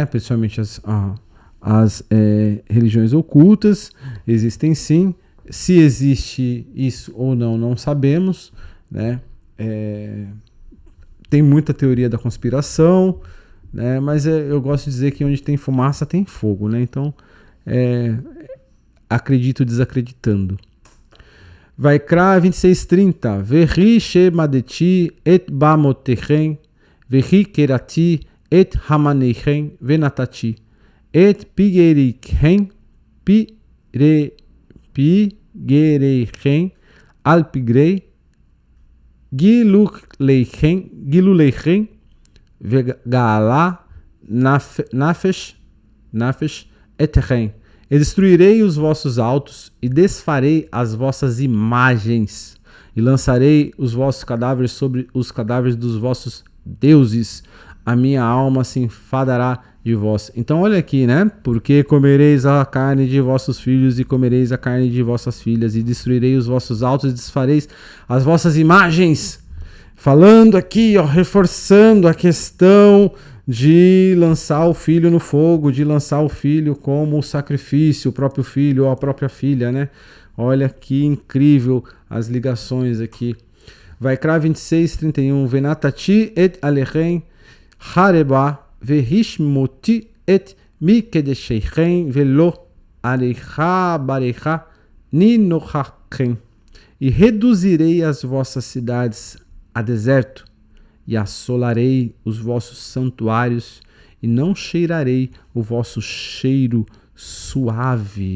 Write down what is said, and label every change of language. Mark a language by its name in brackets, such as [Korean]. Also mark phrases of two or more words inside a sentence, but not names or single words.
[Portuguese] Principalmente as religiões ocultas existem sim. Se existe isso ou não, não sabemos, né? Tem muita teoria da conspiração, né? Mas eu gosto de dizer que onde tem fumaça tem fogo, né? Então, acredito desacreditando. Vaikra 26:30. [Hebrew] והשמדתי את במותיכם, והכרתי את חמניכם ונתתי, את פגריכם פגריכם על פגרי, גלוליכם וגעלה נפש אתכם. [Portuguese] E destruirei os vossos altos e desfarei as vossas imagens e lançarei os vossos cadáveres sobre os cadáveres dos vossos deuses. A minha alma se enfadará de vós. Então olha aqui, né? Porque comereis a carne de vossos filhos e comereis a carne de vossas filhas e destruirei os vossos altos e desfareis as vossas imagens. Falando aqui, reforçando a questão de lançar o filho no fogo, de lançar o filho como sacrifício, o próprio filho ou a própria filha, né? Olha que incrível as ligações aqui. [Hebrew] Vaikra 26:31. ונתתי את עריכם חרבה והשמותי את מקדשיכם ולא אריח בריח ניחחכם. [Portuguese] E reduzirei as vossas cidades a deserto, e assolarei os vossos santuários, e não cheirarei o vosso cheiro suave.